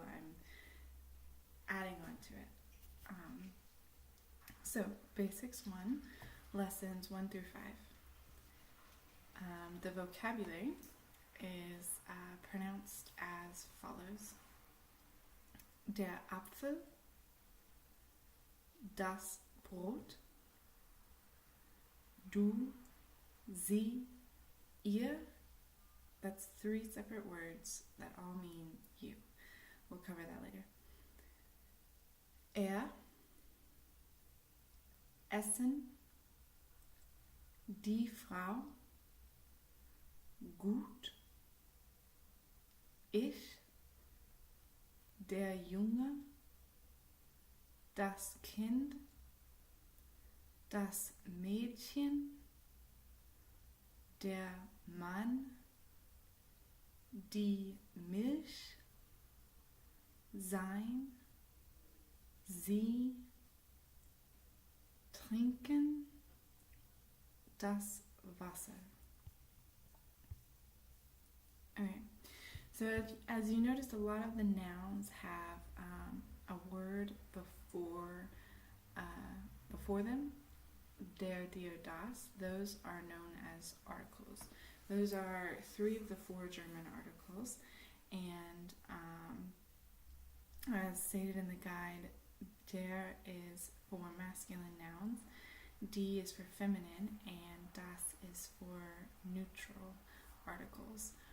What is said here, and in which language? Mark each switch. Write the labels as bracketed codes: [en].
[en] I'm adding on to it. So, Basics 1, Lessons 1 through 5. The vocabulary is pronounced as follows. [de] Der Apfel, das Brot, du, sie, ihr. [en] That's 3 separate words that all mean you. We'll cover that later. [de] Essen, die Frau, gut, ich, der Junge, das Kind, das Mädchen, der Mann, die Milch, sein, sie, trinken, das Wasser. [en] Alright, so as you noticed, a lot of the nouns have a word before them. Der, die, or das. Those are known as articles. Those are 3 of the 4 German articles, and as stated in the guide, der is for masculine nouns, die is for feminine, and das is for neutral articles.